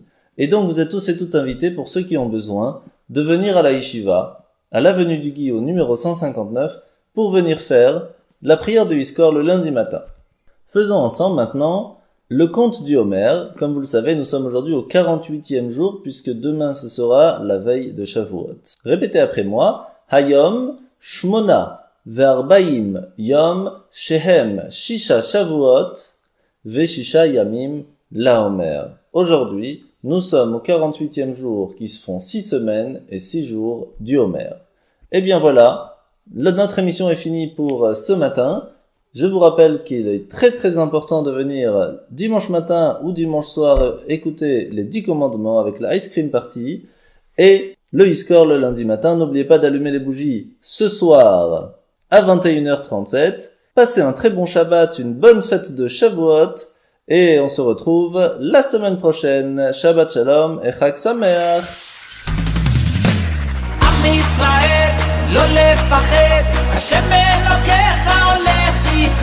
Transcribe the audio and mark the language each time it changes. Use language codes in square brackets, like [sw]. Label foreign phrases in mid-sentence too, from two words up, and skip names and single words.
[fr] Et donc vous êtes tous et toutes invités, pour ceux qui ont besoin, de venir à la Yeshiva, à l'avenue du Guy, au numéro 159, pour venir faire la prière du Iskor le lundi matin. Faisons ensemble maintenant le conte du Homer. Comme vous le savez, nous sommes aujourd'hui au 48e jour, puisque demain ce sera la veille de Shavuot. Répétez après moi. [he] היום, שמונה, וארבעים, יום, שהם, ששה שבועות, וששה ימים, la Homer. [fr] Aujourd'hui, nous sommes au 48e jour qui se font 6 semaines et 6 jours du Homer. Et bien voilà, notre émission est finie pour ce matin. Je vous rappelle qu'il est très très important de venir dimanche matin ou dimanche soir écouter les 10 commandements avec la [en] Ice Cream Party [fr] et le Iskor le lundi matin. N'oubliez pas d'allumer les bougies ce soir à 21h37. Passez un très bon Shabbat, une bonne fête de Shavuot et on se retrouve la semaine prochaine. [he] שבת שלום et חג שמח. עם ישראל, לא לפחד, השם אלוקיך הולך איתך.